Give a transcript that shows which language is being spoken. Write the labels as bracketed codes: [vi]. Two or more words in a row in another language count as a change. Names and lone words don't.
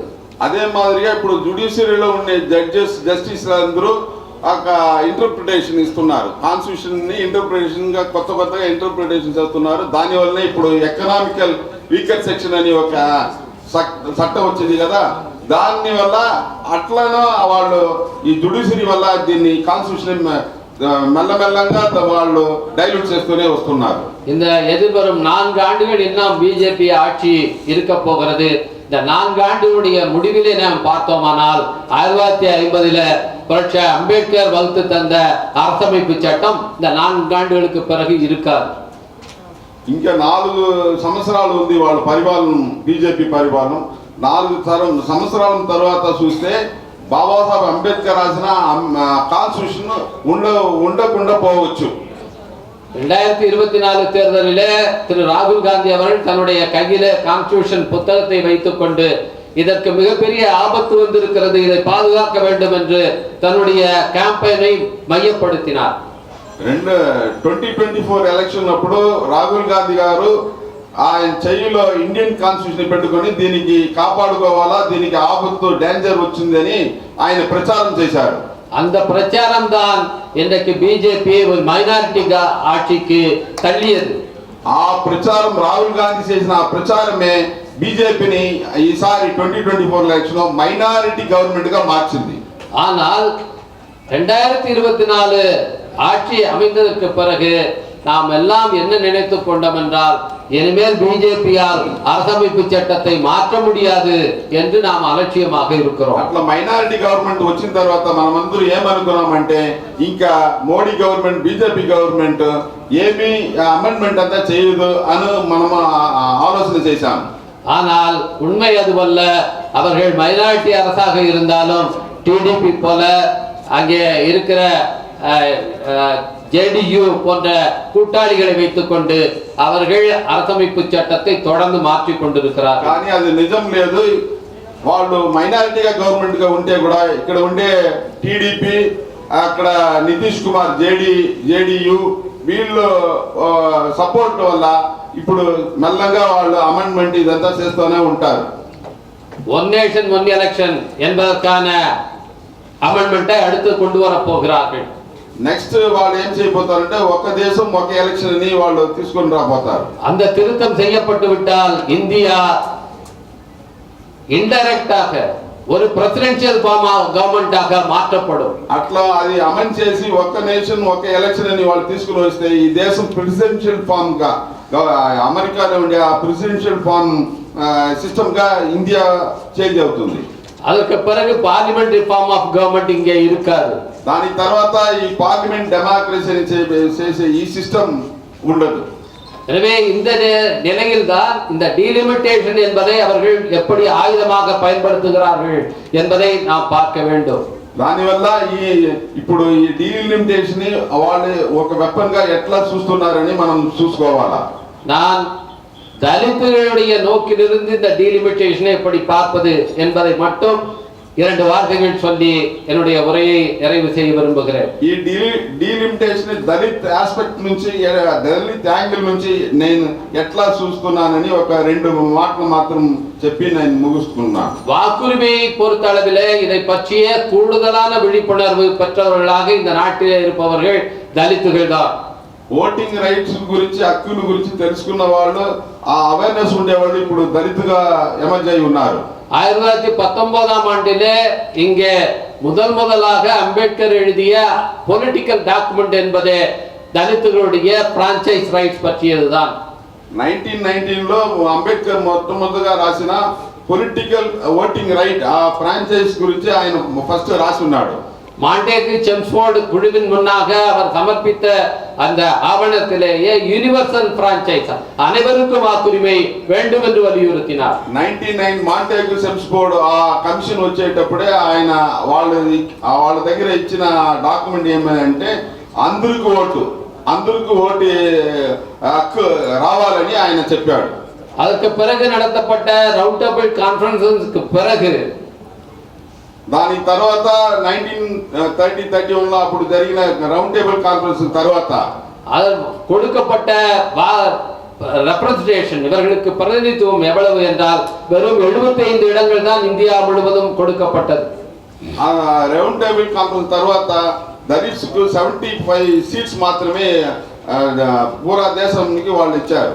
[te] అదే మాదిరిగా ఇప్పుడు జుడిషియరీలో ఉండే జస్టిస్ అందరూ ఇంటర్ప్రిటేషన్ ఇస్తున్నారు. కాన్స్టిట్యూషన్ ని ఇంటర్ప్రిటేషన్ గా కొత్తగా ఇంటర్ప్రిటేషన్ చేస్తున్నారు. దాని వల్లనే ఇప్పుడు [en] economical weaker section [te] అని ఒక చట్టం వచ్చింది కదా, దాని వల్ల అట్లనో వాళ్ళు ఈ జుడిషియరీ వల్ల దీన్ని కాన్స్టిట్యూషన్ மெல்லமெல்லங்க వాళ్ళు டைலூட் చేస్తూనే వస్తున్నారు. [ta] இந்த எதிர்வரும் 4 ஆண்டுகள் இன்னும் பிஜேபி ஆட்சி இருக்க போகிறது. இந்த 4 ஆண்டுகளுடைய முடிவிலே நாம் பார்த்தோமானால் 1950 புரட்சி அம்பேத்கர் வகுத்து தந்த அரசமைப்பு சட்டம் இந்த 4 ஆண்டுகளுக்கு பிறகு இருக்காது. [te] ఇంకా 4 సంవత్సరాలు ఉంది వాళ్ళ పరిపాలన, బీజేపీ పరిపాలన. 4 సంవత్సరాల తర్వాత చూస్తే బాబాసాహెబ్ అంబేద్కర్ రాసిన కాన్స్టిట్యూషన్ ఉండకుండా పోవచ్చు. [ta] 2024 தேர்தலிலே திரு ராகுல் காந்தி அவர்கள் தன்னுடைய கையிலே கான்ஸ்டிடியூஷன் புத்தகத்தை வைத்துக் கொண்டு இதற்கு மிகப்பெரிய ஆபத்து வந்திருக்கிறது, இதை பாதுகாக்க வேண்டும் என்று தன்னுடைய கேம்பெயினை மையப்படுத்தினார். [te] 2024 ఎలక్షన్ అప్పుడు రాహుల్ గాంధీ గారు ఆయన చెయ్యిలో [en] Indian constitution [te] పెట్టుకొని దీనికి కాపాడుకోవాలా, దీనికి ఆపత్తు డేంజర్ వచ్చిందని ఆయన ప్రచారం చేశారు. [ta] அந்த பிரச்சாரம் தான் இன்றைக்கு பிஜேபி ஒரு மைனாரிட்டி ஆட்சிக்கு தள்ளியது. [te] ఆ ప్రచారం రాహుల్ గాంధీ చేసిన ఆ ప్రచారమే బీజేపీని ఈసారి 2024 ఎలక్షన్ లో [en] minority government [te] గా మార్చింది. [ta] ஆனால் 2024 ஆட்சி அமைந்ததற்கு பிறகு நாம் எல்லாம் என்ன நினைத்துக் கொண்டோம் என்றால், இனிமேல் பிஜேபியால் அரசமைப்பு சட்டத்தை மாற்ற முடியாது என்று நாம் అలక్ష్యமாக இருக்கிறோம். [te] అట్లా [en] minority government [te] వచ్చిన తర్వాత మనమందరూ ఏమనుకున్నామంటే, ఇంకా మోడీ గవర్నమెంట్ బీజేపీ గవర్నమెంట్ ఏమీ అమెండ్మెంట్ అంతా చేయదు అని మనం ఆలోచన చేశాం. [ta] ஆனால் உண்மை அதுவல்ல. அவர்கள் மைனாரிட்டி அரசாக இருந்தாலும் டிடிபி போல அங்கே இருக்கிற ஜேடியு போன்ற கூட்டாளிகளை வைத்துக் கொண்டு அவர்கள் அரசமைப்பு சட்டத்தை தொடர்ந்து மாற்றிக் கொண்டிருக்கிறார். [te] కానీ అది నిజం లేదు. వాళ్ళు మైనారిటీగా గవర్నమెంట్ గా ఉంటే కూడా ఇక్కడ ఉండే టీడీపీ, అక్కడ నితీష్ కుమార్ జేడీయూ వీళ్ళు సపోర్ట్ వల్ల ఇప్పుడు మెల్లగా వాళ్ళు అమెండ్మెంట్ ఇదంతా చేస్తూనే ఉంటారు. [en] one nation one election [ta] என்பதற்கான அமெண்ட்மெண்ட்டை அடுத்து கொண்டு வர போகிறார்கள். [te] నెక్స్ట్ వాళ్ళు ఏం చేయబోతారంటే, ఒక దేశం ఒక ఎలక్షన్ ని వాళ్ళు తీసుకొని రాబోతారు. [ta] அந்த திருத்தம் செய்யப்பட்டு விட்டால் இந்தியா இன்டைரக்டாக ஒரு பிரசிடென்ஷியல் గవర్నమెంటాக మాற்றப்படும். [te] అట్లా అది అమలు చేసి ఒక నేషన్ ఒక ఎలక్షన్ అని వాళ్ళు తీసుకుని వస్తే ఈ దేశం [en] presidential form [te] గా, అమెరికాలో ఉండే ఆ [en] presidential form system [te] గా ఇండియా చేంజ్ అవుతుంది. [ta] அதற்கு பிறகு [en] parliamentary form of government [ta] இங்கே இருக்காது. [te] దాని తర్వాత ఈ [en] parliament democracy [te] చేసే ఈ సిస్టమ్ ఉండదు. [ta] எனவே இந்த நிலையில் தான் இந்த டீலிமிட்டேஷன் என்பதை அவர்கள் எப்படி ஆயுதமாக பயன்படுத்துகிறார்கள் என்பதை நாம் பார்க்க வேண்டும். [te] దానివల్ల ఇప్పుడు ఈ డీలిమిటేషన్ ని వాళ్ళు ఒక వెపన్ గా ఎట్లా చూస్తున్నారని మనం చూసుకోవాలా. [ta] நான் தலித்துகளுடைய நோக்கிலிருந்து இந்த டீலிமிட்டேஷனை எப்படி பார்ப்பது என்பதை மட்டும் 2 வார்த்தைகள் சொல்லி என்னுடைய உரையை நிறைவு செய்ய விரும்புகிறேன். [te] ఈ డీలిమిటేషన్ దళిత్ ఆస్పెక్ట్ నుంచి, దళిత్ యాంగిల్ నుంచి నేను ఎట్లా చూస్తున్నానని ఒక 2 మాటలు మాత్రం చెప్పి నేను ముగిస్తున్నాను. [ta] வாக்குரிமையை பொறுத்தளவிலே இதை பற்றிய கூடுதலான விழிப்புணர்வு பெற்றவர்களாக இந்த நாட்டிலே இருப்பவர்கள் தலித்துகள் தான். [en] voting rights [te] గురించి, హక్కుల గురించి తెలుసుకున్న వాళ్ళు, ఆ అవేర్నెస్ ఉండేవాళ్ళు ఇప్పుడు దళితుగా ఎమర్జ్ అయి ఉన్నారు. [ta] 1919 ஆண்டிலே இங்கே முதலாக அம்பேத்கர் எழுதிய [en] political document [ta] என்பதே தலித்துகளுடைய [en] franchise rights [ta] பற்றியதுதான். [te] 1919 లో అంబేద్కర్ మొట్టమొదటిగా రాసిన [en] political voting right, [te] ఆ ఫ్రాంచైజ్ గురించి ఆయన ఫస్ట్ రాసి ఉన్నాడు. [ta] மாண்டேக்கு செம்ஸ்போர்டு குழுவின் முன்னாக அவர் சமர்ப்பித்த அந்த ஆவணத்திலேயே [en] universal franchise, [ta] அனைவருக்கும் வாக்குரிமை வேண்டும் என்று வலியுறுத்தினார். [te] 99 మాంటేగు సెమ్స్ఫోర్డ్ ఆ కమిషన్ వచ్చేటప్పుడే ఆయన వాళ్ళ దగ్గర ఇచ్చిన డాక్యుమెంట్ ఏమంటే అందరికి ఓటు హక్కు రావాలని ఆయన చెప్పాడు. [ta] அதற்கு பிறகு நடத்தப்பட்ட ரவுண்ட் டேபிள் கான்ஃபரன்ஸுக்கு பிறகு, [te] దాని తర్వాత 1931 లో అప్పుడు జరిగిన రౌండ్ టేబుల్ కాన్ఫరెన్స్ తర్వాత [ta] கொடுக்கப்பட்ட ரெப்ரசன்டேஷன், இவர்களுக்கு பிரதிநிதித்துவம் எவ்வளவு என்றால் வெறும் 75 இடங்கள் தான் இந்தியா முழுவதும் கொடுக்கப்பட்டது. [te] రౌండ్ టేబుల్ కాన్ఫరెన్స్ తర్వాత దళిత్స్ కు 75 సీట్స్ మాత్రమే పూరా దేశానికి వాళ్ళు ఇచ్చారు.